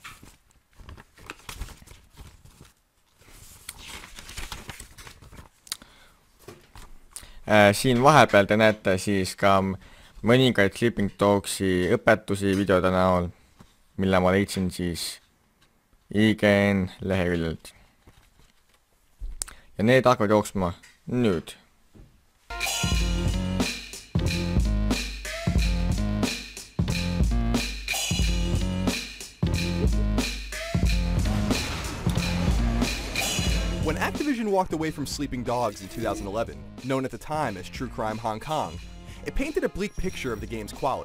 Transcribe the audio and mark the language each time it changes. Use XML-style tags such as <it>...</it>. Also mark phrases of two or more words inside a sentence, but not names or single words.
<et>Siin vahepeal te näete siis ka mõningaid Sleeping Dogsi õpetusi videode näol, mille ma leidsin siis IGN leheküljelt. Ja need hakkavad jooksma nüüd.</et> <en>When Activision walked away from Sleeping Dogs in 2011, known at the time as True Crime Hong Kong, it painted a bleak picture of the game's quality.</en>